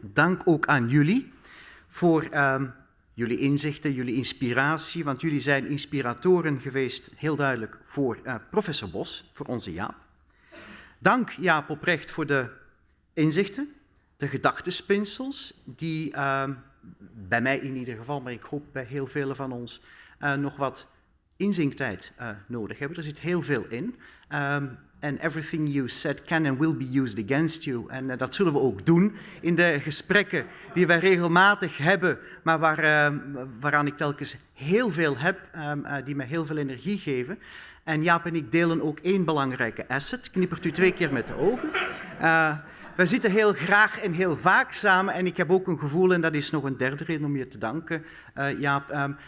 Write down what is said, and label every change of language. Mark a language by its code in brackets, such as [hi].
[nl] Dank ook aan jullie voor jullie inzichten, jullie inspiratie, want jullie zijn inspiratoren geweest, heel duidelijk, voor professor Bos, voor onze Jaap. Dank, Jaap, oprecht voor de inzichten, de gedachtenspinsels, die bij mij in ieder geval, maar ik hoop bij heel velen van ons, nog wat inzinktijd nodig hebben. Er zit heel veel in. [en] And everything you said can and will be used against you. [nl] En dat zullen we ook doen in de gesprekken die wij regelmatig hebben, maar waaraan ik telkens heel veel heb, die me heel veel energie geven. En Jaap en ik delen ook één belangrijke asset. Knippert u 2 keer met de ogen. We zitten heel graag en heel vaak samen en ik heb ook een gevoel, en dat is nog een derde reden om je te danken, Jaap.